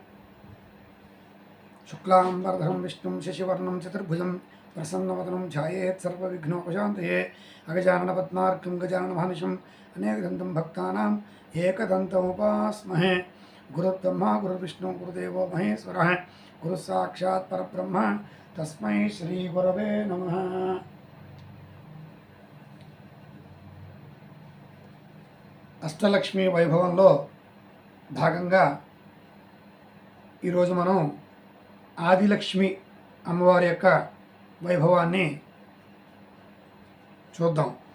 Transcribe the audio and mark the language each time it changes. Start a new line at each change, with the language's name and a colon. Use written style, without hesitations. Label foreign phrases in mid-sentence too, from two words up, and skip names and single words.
Sanskrit: शुक्लांबरधरं विष्णुं शशिवर्णं चतुर्भुजं प्रसन्नवदनं ध्यायेत् सर्वविघ्नोपशान्तये। अगजाननपद्मार्कं गजाननमहर्निशम् अनेकदन्तं भक्तानाम् एकदन्तमुपास्महे। गुरुर्ब्रह्मा गुरुर्विष्णु गुरुदेवो महेश्वरः गुरुस्साक्षात् परब्रह्म तस्मै श्रीगुरवे नमः।
Telugu: అష్టలక్ష్మి వైభవంలో భాగంగా ఈరోజు మనం ఆదిలక్ష్మి అమ్మవారి యొక్క వైభవాన్ని చూద్దాం.